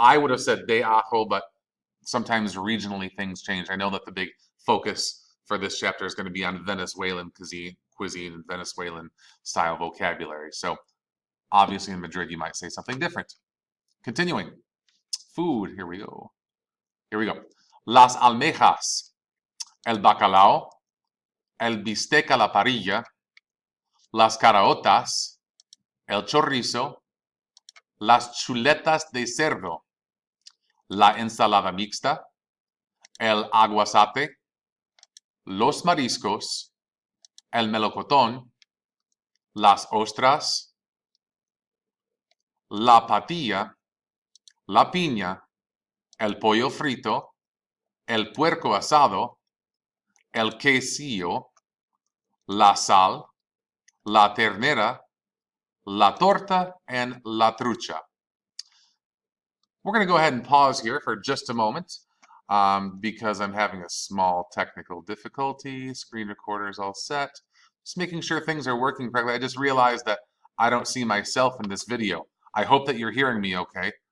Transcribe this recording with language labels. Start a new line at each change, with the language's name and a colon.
English: I would have said de ajo, but sometimes regionally things change. I know that the big focus for this chapter is going to be on Venezuelan cuisine and Venezuelan style vocabulary. So obviously in Madrid you might say something different. Continuing. Food, here we go.
Spanish: Las almejas, el bacalao, el bistec a la parrilla, las caraotas, el chorizo, las chuletas de cerdo, la ensalada mixta, el aguacate, los mariscos, el melocotón, las ostras, la patilla, la piña, el pollo frito, el puerco asado, el quesillo, la sal, la ternera, la torta, and la trucha.
English: We're going to go ahead and pause here for just a moment because I'm having a small technical difficulty. Screen recorder is all set. Just making sure things are working correctly. I just realized that I don't see myself in this video. I hope that you're hearing me okay.